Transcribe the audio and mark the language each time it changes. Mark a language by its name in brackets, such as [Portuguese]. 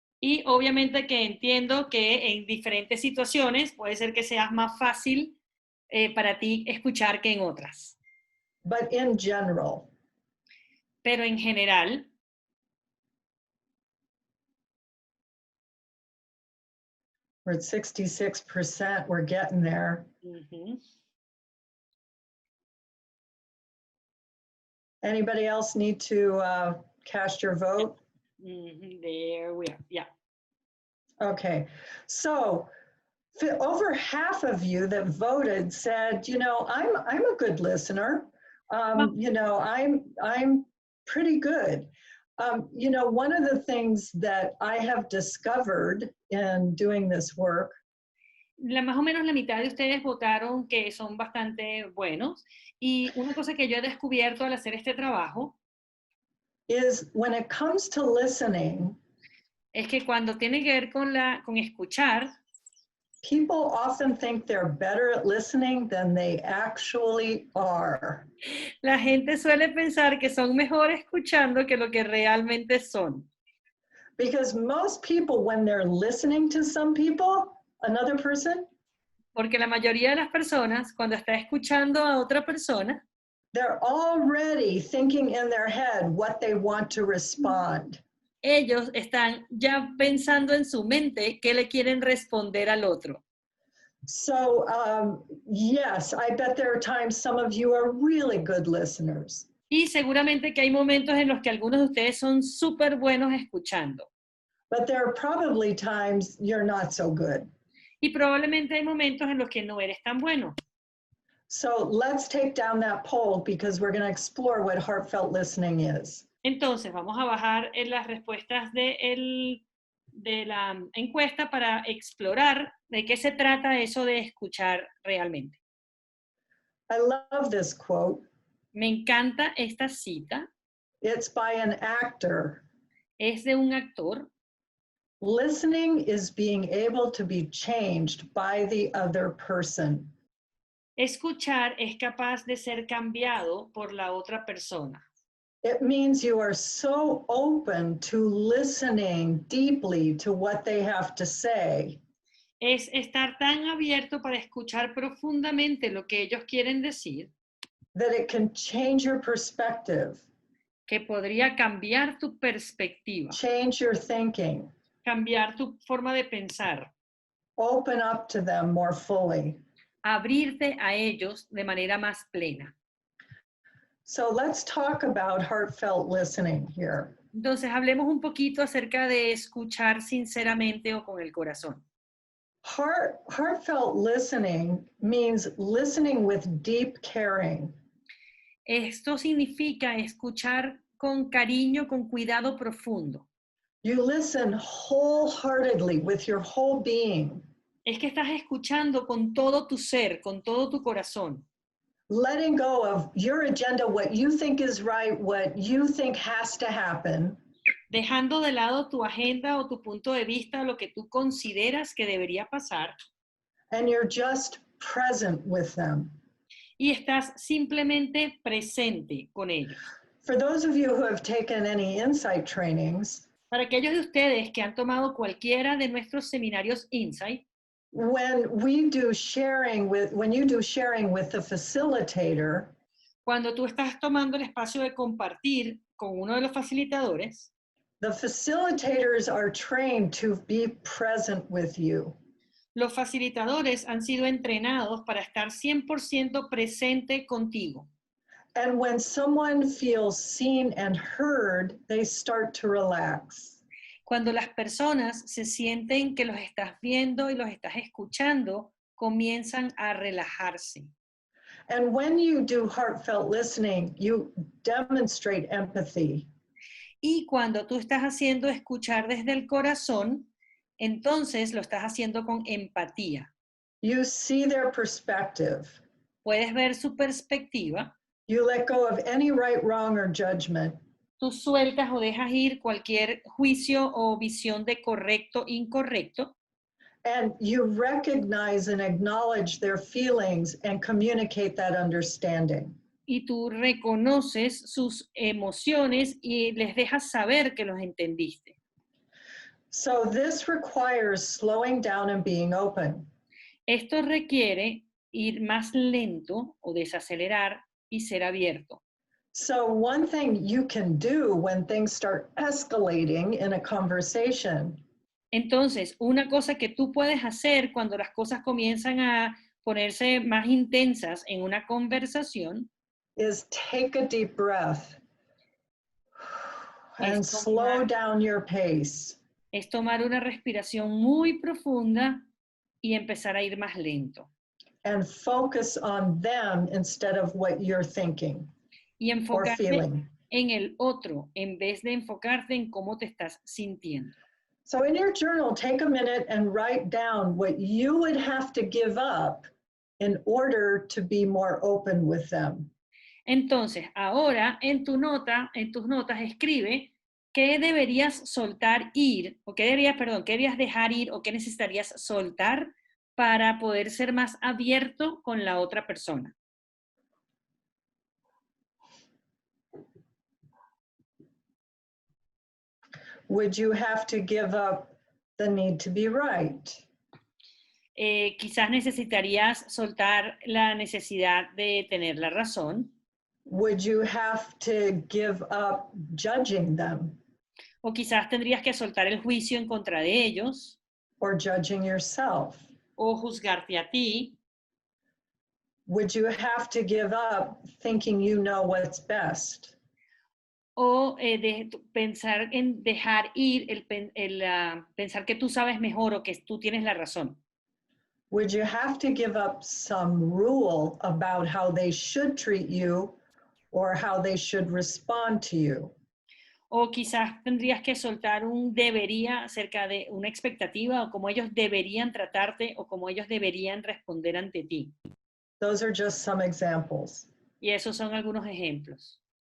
[Spanish] Y obviamente que entiendo que en diferentes situaciones puede ser que seas más fácil para ti escuchar que en otras. [English] But in general. [Spanish] Pero en general. [English] We're at 66%, we're getting there. Anybody else need to cast your vote? There we are, yeah. Okay, so over half of you that voted said, you know, I'm a good listener. You know, I'm pretty good. You know, one of the things that I have discovered in doing this work [Spanish] Más o menos la mitad de ustedes votaron que son bastante buenos. Y una cosa que yo he descubierto al hacer este trabajo [English] is when it comes to listening, [Spanish] es que cuando tiene que ver con escuchar, [English] people often think they're better at listening than they actually are. [Spanish] la gente suele pensar que son mejores escuchando que lo que realmente son. [English] Because most people, when they're listening to another person, [Spanish] Porque la mayoría de las personas, cuando está escuchando a otra persona, [English] they're already thinking in their head what they want to respond. [Spanish] ellos están ya pensando en su mente qué le quieren responder al otro. [English] So, yes, I bet there are times some of you are really good listeners. [Spanish] Y seguramente que hay momentos en los que algunos de ustedes son súper buenos escuchando. [English] But there are probably times you're not so good. [Spanish] Y probablemente hay momentos en los que no eres tan bueno. [English] So let's take down that poll because we're going to explore what heartfelt listening is. [Spanish] Entonces, vamos a bajar en las respuestas de la encuesta para explorar de qué se trata eso de escuchar realmente. [English] I love this quote. [Spanish] Me encanta esta cita. [English] It's by an actor. [Spanish] Es de un actor. [English] Listening is being able to be changed by the other person. [Spanish] Escuchar es capaz de ser cambiado por la otra persona. [English] It means you are so open to listening deeply to what they have to say. [Spanish] Es estar tan abierto para escuchar profundamente lo que ellos quieren decir. [English] That it can change your perspective. [Spanish] Que podría cambiar tu perspectiva. [English] Change your thinking. [Spanish] Cambiar tu forma de pensar. [English] Open up to them more fully. [Spanish] Abrirte a ellos de manera más plena. [English] So let's talk about heartfelt listening here. [Spanish] Entonces, hablemos un poquito acerca de escuchar sinceramente o con el corazón. [English] Heartfelt listening means listening with deep caring. [Spanish] Esto significa escuchar con cariño, con cuidado profundo. [English] You listen wholeheartedly with your whole being. [Spanish] Es que estás escuchando con todo tu ser, con todo tu corazón. [English] Letting go of your agenda, what you think is right, what you think has to happen. [Spanish] Dejando de lado tu agenda o tu punto de vista, lo que tú consideras que debería pasar. [English] And you're just present with them. [Spanish] Y estás simplemente presente con ellos. [English] For those of you who have taken any insight trainings, [Spanish] para aquellos de ustedes que han tomado cualquiera de nuestros seminarios Insight, [English] when you do sharing with the facilitator, [Spanish] cuando tú estás tomando el espacio de compartir con uno de los facilitadores, [English] the facilitators are trained to be present with you. [Spanish] Los facilitadores han sido entrenados para estar 100% presente contigo. [English] And when someone feels seen and heard, they start to relax. [Spanish] Cuando las personas se sienten que los estás viendo y los estás escuchando, comienzan a relajarse. [English] And when you do heartfelt listening, you demonstrate empathy. [Spanish] Y cuando tú estás haciendo escuchar desde el corazón, entonces lo estás haciendo con empatía. [English] You see their perspective. [Spanish] Puedes ver su perspectiva. [English] You let go of any right, wrong, or judgment. [Spanish] Tú sueltas o dejas ir cualquier juicio o visión de correcto, incorrecto. [English] And you recognize and acknowledge their feelings and communicate that understanding. [Spanish] Y tú reconoces sus emociones y les dejas saber que los entendiste. [English] So this requires slowing down and being open. [Spanish] Esto requiere ir más lento o desacelerar y ser abierto. [English] So one thing you can do when things start escalating in a conversation. [Spanish] Entonces, una cosa que tú puedes hacer cuando las cosas comienzan a ponerse más intensas en una conversación [English] is take a deep breath and slow down your pace. [Spanish] Es tomar una respiración muy profunda y empezar a ir más lento. [English] And focus on them instead of what you're thinking [Spanish] Y [English] or feeling. [Spanish] en el otro en vez de enfocarte en cómo te estás sintiendo. [English] So in your journal, take a minute and write down what you would have to give up in order to be more open with them. [Spanish] Entonces, ahora en tus notas escribe qué deberías soltar ir, o qué deberías dejar ir, o qué necesitarías soltar para poder ser más abierto con la otra persona. [English] Would you have to give up the need to be right? [Spanish] Quizás necesitarías soltar la necesidad de tener la razón. [English] Would you have to give up judging them? [Spanish] O quizás tendrías que soltar el juicio en contra de ellos. [English] Or judging yourself? [Spanish] O juzgarte a ti. [English] Would you have to give up thinking you know what's best? [Spanish] O pensar en dejar ir, pensar que tú sabes mejor o que tú tienes la razón. [English] Would you have to give up some rule about how they should treat you or how they should respond to you? [Spanish] O quizás tendrías que soltar un debería acerca de una expectativa o cómo ellos deberían tratarte o cómo ellos deberían responder ante ti. [English] Those are just some examples. [Spanish] Y esos son algunos ejemplos.